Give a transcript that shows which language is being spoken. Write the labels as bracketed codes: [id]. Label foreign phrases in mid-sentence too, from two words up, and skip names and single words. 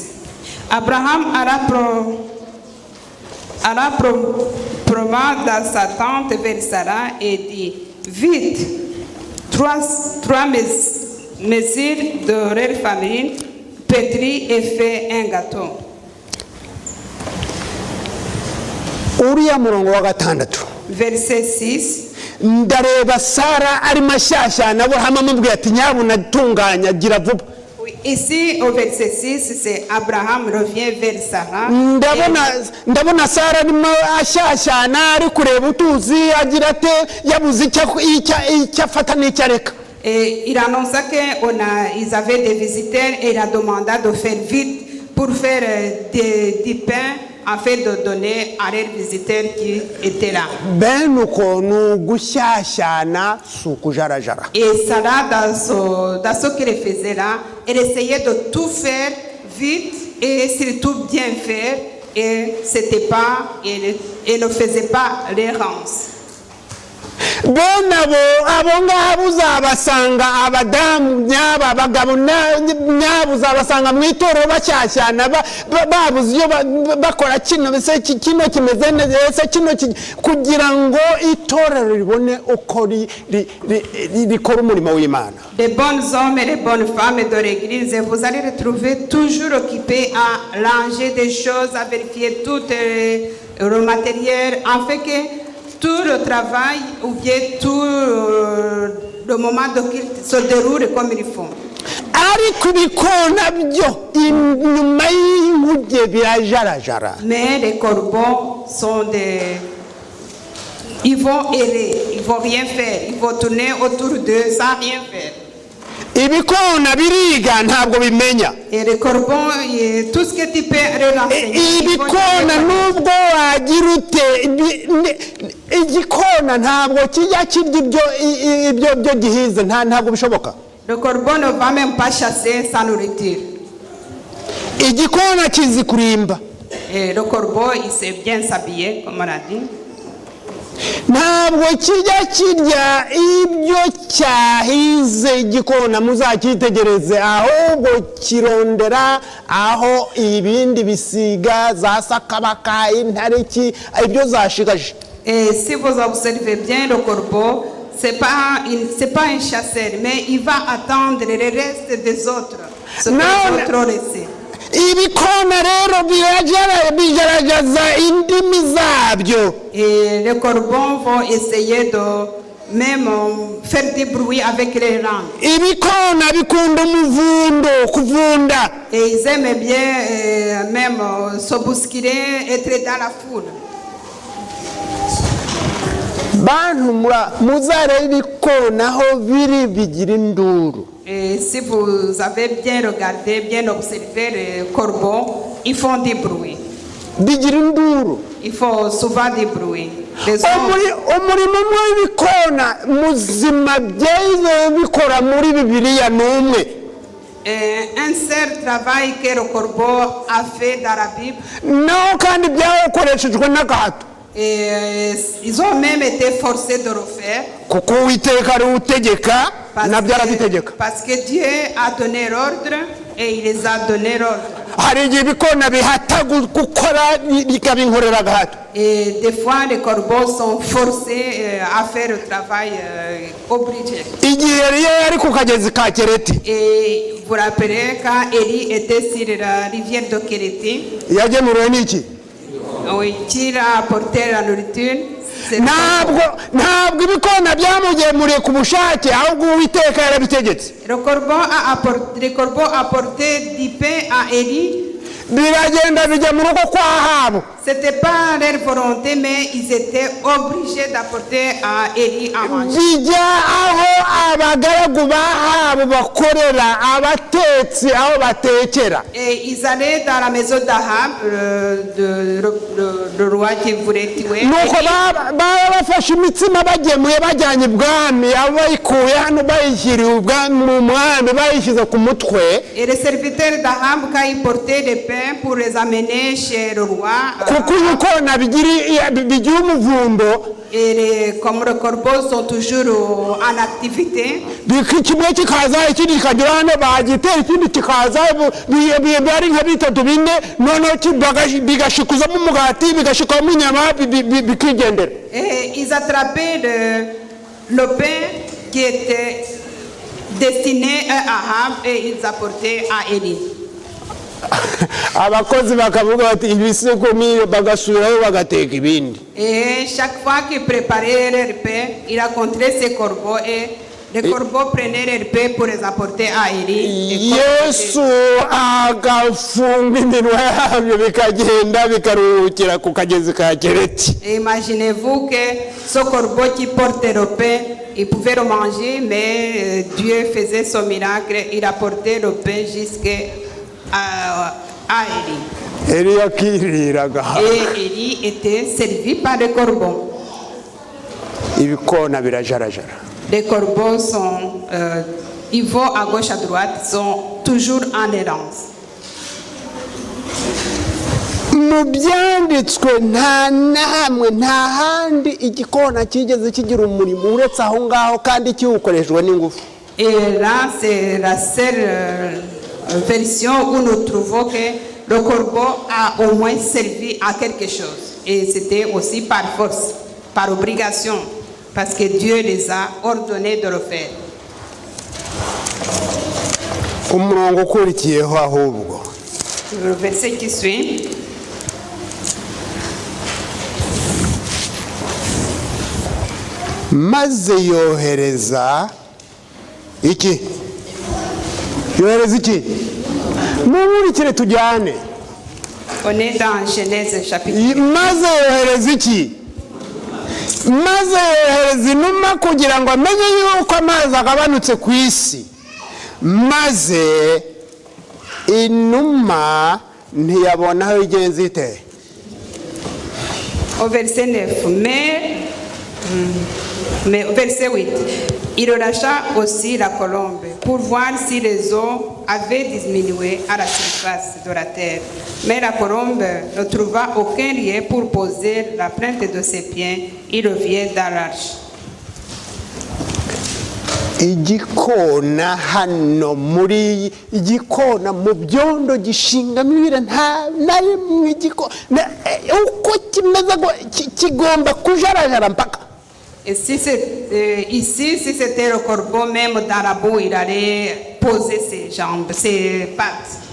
[fr] Abraham alla promener dans sa tente vers Sarah et dit, vite, 3 mesures de réelle farine, pétris et fait un gâteau. [rw] Uriya murongo wa 6. [fr] Verset 6. [rw] Ndareba Sara ari mashyashyana Aburahamu amubwiye ati nyabuna tunganya gira vuba. [fr] Ici au verset 6 c'est Abraham revient vers Sarah. [rw] Ndabona Sara arimo ashyashyana ari kureba utuzi agira ate yabuze icyo afata n'icyo areka. [fr] Et il annonça qu'ils avaient des visiteurs et il a demandé de faire vite pour faire du pain afin de donner à leurs visiteurs qui étaient là. Et Sarah, dans ce qu'elle faisait là, Elle essayait de tout faire vite et surtout bien faire. Et c'était pas, elle ne faisait pas l'errance. [rw] bene abo ngabo uzabasanga abadamu nyaba abagabo nyabo uzabasanga mu itorero bacyashyana babuze iyo bakora kino bise kino kimeze neza kino kugira ngo itorero ribone uko rikora umurimo w'Imana. [fr] Les bons hommes et les bonnes femmes de l'église, vous allez retrouver toujours occupés à ranger des choses, à vérifier tout le matériel, afin que tout le travail ou bien tout le moment de culte se déroule comme il faut. Mais les corbeaux sont des... Ils vont errer, ils vont rien faire, ils vont tourner autour d'eux sans rien faire. [rw] ibikona biriga ntabwo bimenya. [fr] Et les corbeaux, tout ce que tu peux renseigner. [rw] ibikona nubwo wagira ute igikona ntabwo kijya kirya ibyo gihize ntabwo bishoboka. [fr] Le corbeau ne va même pas chasser sa nourriture. [rw] igikona kizi kurimba. [fr] Et le corbeau, il sait bien s'habiller, comme on a dit. [rw] ntabwo kijya kirya ibyo cyahize igikona muzacyitegereze ahubwo kirondera aho ibindi bisiga za sakabaka intariki ibyo zashigaje. [fr] Et si vous observez bien le corbeau, c'est pas un chasseur, mais il va attendre le reste des autres, ce que les autres ont laissé. [rw] ibikona rero bigaragaza indimi zabyo. [fr] Et les corbeaux vont essayer de même faire des bruits avec les langues. [rw] ibikona bikunda umuvundo kuvunda. [fr] Et ils aiment bien même se bousculer, être dans la foule. [rw] bantu muzarebe ibikona aho biri bigira induru. [fr] Et si vous avez bien regardé, bien observé les corbeaux, ils font des bruits. [rw] bigira induru. [fr] Ils font souvent des bruits. [rw] umurimo w'ibikona muzima byayize bikora muri Bibiliya n'umwe. [fr] Un seul travail que le corbeau a fait dans la Bible. [rw] naho kandi byakoreshejwe n'agahato. [fr] Et ils ont même été forcés de refaire. [rw] kuko Uwiteka ari utegeka nabyo arabitegeka. [fr] Parce que Dieu a donné l'ordre et il les a donné l'ordre. [rw] hari igihe ibikona bihata gukora bikabinkorera agahato. [fr] Et des fois les corbeaux sont forcés à faire le travail obligé. [rw] igihe yari ku kagezi ka Kereti. [fr] Et vous vous rappelez quand Élie était sur la rivière de Kéréti. [rw] yagemuriwe n'iki? [fr] Oui, qui a apporté la nourriture. [rw] ntabwo ibikona byamugemuriye ku bushake ahubwo Uwiteka yarabitegetse. [fr] Le corbeau a apporté du pain à Élie. [rw] biragenda bijya mu rugo kwa Ahabu. [fr] C'était pas leur volonté, mais ils étaient obligés d'apporter à Élie à manger. [rw] bijya aho abagaragu ba Ahabu bakorera abatetsi aho batekera. [fr] Et ils allaient dans la maison d'Ahab, le roi qui voulait tuer. [rw] nuko baba bafashe imitsima bagemuye bajyanye ibwami abo bayikuye hano bayishyiriye mu mwami bayishyize ku mutwe. [fr] Et les serviteurs d'Ahab, quand ils portaient des pains pour les amener chez le roi, [rw] kuko ibikona bigira umuvundo. [fr] et comme les corbeaux sont toujours en activité, [rw] kimwe kikaza ikindi kikagira hano bagitera ikindi kikaza bari nka bitatu bine noneho bigashikuzamo umugati bigashikamo inyama bikigendera. [fr] et ils attrapaient le pain qui était destiné à Ahab et ils apportaient à Élie. [rw] abakozi bakavuga bati ibisekumi bagasubirayo bagateka ibindi. [fr] Et chaque fois qu'ils préparaient leur pain, il rencontrait ces corbeaux et les corbeaux prenaient leur pain pour les apporter à Élie. [rw] Yesu agafunga iminwa yabyo bikagenda bikaruhukira ku kagezi ka Kereti. [fr] Imaginez-vous que ce corbeau qui portait le pain, il pouvait le manger, mais Dieu faisait son miracle, il apportait le pain jusqu'à Élie. [rw] Eli yakiriraga. [fr] Et Élie était servi par des corbeaux. [rw] ibikona birajarajara. [fr] Les corbeaux sont ils vont à gauche, à droite, sont toujours en errance. [rw] mu byanditswe nta namwe nta handi igikona kigeze kigira umurimo uretse aho ngaho kandi kiwukoreshwa n'ingufu. [fr] Et là, c'est la seule version où nous trouvons que le corbeau a au moins servi à quelque chose. Et c'était aussi par force, par obligation, parce que Dieu les a ordonnés de le faire. [rw] umurongo ukurikiyeho ahubwo [fr] Le verset qui suit. [rw] maze yohereza iki mumurikire tujyane. [fr] On est dans Genèse chapitre. [rw] maze yohereza iki maze yohereza inuma kugira ngo amenye yuko amazi agabanutse ku isi. maze inuma ntiyabona aho igenzi ite. [fr] Au verset 9, mais au verset 8, il relâcha aussi la colombe pour voir si les eaux avaient diminué à la surface de la terre. Mais la colombe ne trouva aucun lieu pour poser la pointe de ses pieds. Il revient dans l'arche. [rw] igikona hano muri igikona mu byondo gishingamo ibira nta na rimwe igikona uko kimeze kigomba kujarajara mpaka. [fr] Et si ici, si c'était le corbeau, même dans la boue, il allait poser ses jambes, ses pattes.